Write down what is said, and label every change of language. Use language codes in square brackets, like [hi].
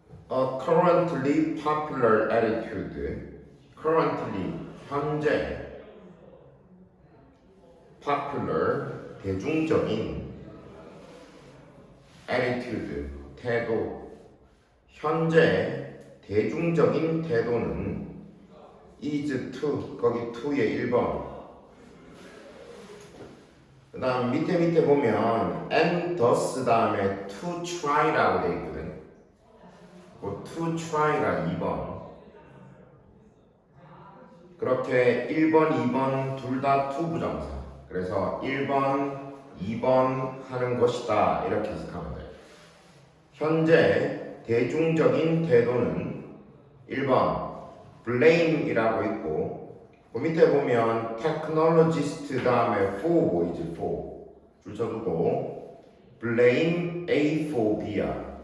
[en] A currently popular attitude. currently [ko] 현재 [en] popular [ko] 대중적인 [en] attitude [ko] 태도. 현재 대중적인 태도는 [en] is to [ko] 거기 to의 1번. 그 다음 밑에 보면 [en] and thus [ko] 다음에 [en] to try [ko] 라고 돼 있거든. 그 [en] to try [ko] 가 2번. 그렇게 1번, 2번 둘 다 to 부정사. 그래서 1번, 2번 하는 것이다 이렇게 해석하면 돼. 현재 대중적인 태도는 1번 [en] blame [ko] 이라고 있고, 그 밑에 보면 technologist 다음에 [en] for [ko] 보이지? [en] for [ko] 줄 쳐두고 [en] blame A for B [ko] 야.